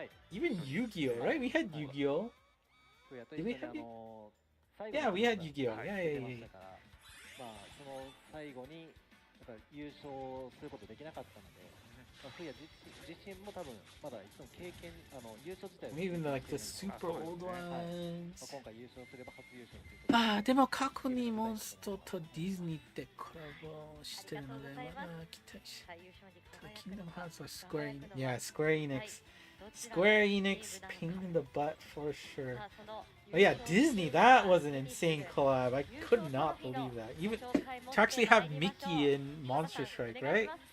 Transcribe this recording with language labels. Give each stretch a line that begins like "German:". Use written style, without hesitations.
English: Even Yu-Gi-Oh, right? We had Yu-Gi-Oh. Did we have Yeah, we had Yu-Gi-Oh. Yeah.
Japanese: その最後に優勝することできなかったので、フイヤ自身も多分まだ一度経験優勝自体
English: Even like the super old ones.
Japanese: 今回優勝すれば初優勝ということで。ああ、でも過去にモンストとディズニーってコラボしてるので、まだ期待し。
English: Kingdom Hearts was Square Enix. Yeah, Square Enix. Square Enix pinged in the butt for sure. Oh yeah, Disney, that was an insane collab. I could not believe that. Even to actually have Mickey in Monster Strike, right?